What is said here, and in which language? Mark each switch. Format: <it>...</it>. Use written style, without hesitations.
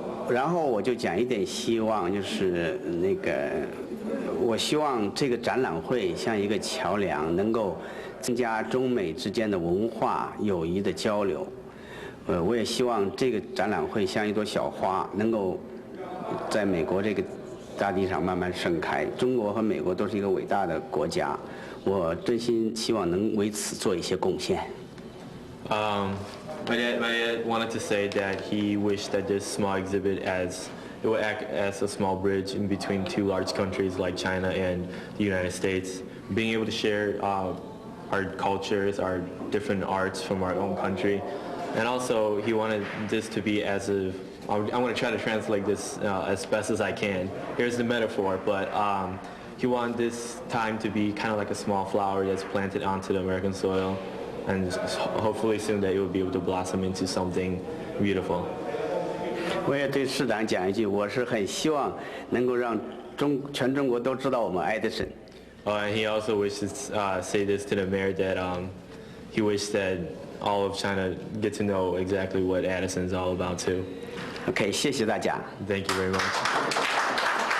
<zh>然后我就讲一点希望，就是那个，我希望这个展览会像一个桥梁，能够增加中美之间的文化友谊的交流。我也希望这个展览会像一朵小花，能够在美国这个大地上慢慢盛开。中国和美国都是一个伟大的国家，我真心希望能为此做一些贡献。</zh> <en>My dad wanted to say that he wished that this small exhibit it would act as a small bridge in between two large countries like China and the United States. Being able to share our cultures, our different arts from our own country. And also he wanted this to be as if, I'm going to try to translate this as best as I can. Here's the metaphor, but he wanted this time to be kind of like a small flower that's planted onto the American soil. And hopefully soon that it will be able to blossom into something beautiful.</en> <zh>我也对市长讲一句，我是很希望能够让全中国都知道我们Addison。</zh> <en>And he also wishes to say this to the mayor that he wished that all of China get to know exactly what Addison is all about too.</en> <zh>OK， 谢谢大家。</zh> <en>Thank you very much.</en>